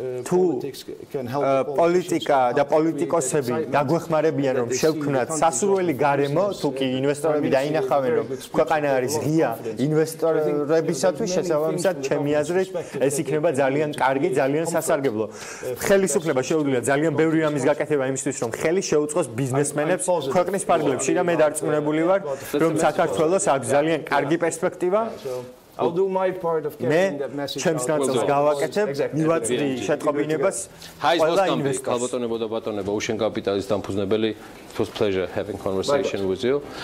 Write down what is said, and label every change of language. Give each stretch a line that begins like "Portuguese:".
Georgian: თუ პოლიტიკა და პოლიტიკოსები დაგვეხმარებიან რომ შევქმნათ სასურველი გარემო, თუ კი ინვესტორები დაინახავენ რომ ქვეყანა არის ღია ინვესტორებისათვის, შესაბამისად ჩემი აზრით ეს იქნება ძალიან კარგი, ძალიან სასარგებლო. ხელისუფლება შეუძლია ძალიან ბევრი რამის გაკეთება იმისთვის რომ ხელი შეუწყოს ბიზნესმენებს ქვეყნის ფარგლებში და მე დარწმუნებული ვარ რომ საქართველოს აქვს ძალიან კარგი პერსპექტივა.
English: I'll do my part of carrying that message.
Georgian: ჩემს ნაწილს გავაკეთებ, მივაწვდი შეტყობინებას. ყველა ინვესტორს. ალბათონებო და ბატონებო, ოუშენ კაპიტალის დამფუძნებელი,
English: it was pleasure having conversation with you.